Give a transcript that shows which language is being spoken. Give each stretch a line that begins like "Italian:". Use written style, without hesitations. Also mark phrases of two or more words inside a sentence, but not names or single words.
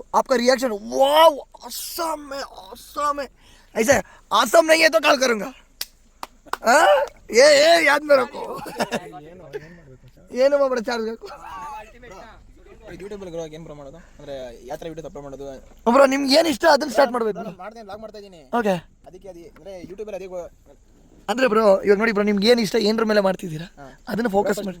Hindi: आपका
English: reaction wow awesome
Hindi: है ऐसे ऑसम नहीं है तो कॉल करूंगा. ये याद में रखो.
Kannada: ಏನು ಮಾಡ್ಬೇಡ ಚಾರ್ಜ್ ಬೇಕು
English: YouTube grow
Kannada: ಏನು ಬ್ರೋ ಮಾಡೋದು ಅಂದ್ರೆ ಯಾತ್ರೆ
English: videos upload
Kannada: ಮಾಡೋದು ಬ್ರೋ ನಿಮ್ಗೆ ಏನು ಇಷ್ಟ ಅದನ್ನ ಸ್ಟಾರ್ಟ್ ಮಾಡ್ಬೇಕು. ಮಾಡ್ತೀನಿ ವ್ಲಾಗ್ ಮಾಡ್ತಾ ಇದ್ದೀನಿ. ಓಕೆ ಅದಕ್ಕೆ ಅಂದ್ರೆ ಯೂಟ್ಯೂಬ್ ಅಲ್ಲಿ ಅಂದ್ರೆ ಬ್ರೋ ಇವಾಗ ನೋಡಿ ಬ್ರೋ ನಿಮ್ಗೆ ಏನು ಇಷ್ಟ ಏನರ ಮೇಲೆ ಮಾಡ್ತಿದ್ದೀರಾ ಅದನ್ನ ಫೋಕಸ್ ಮಾಡಿ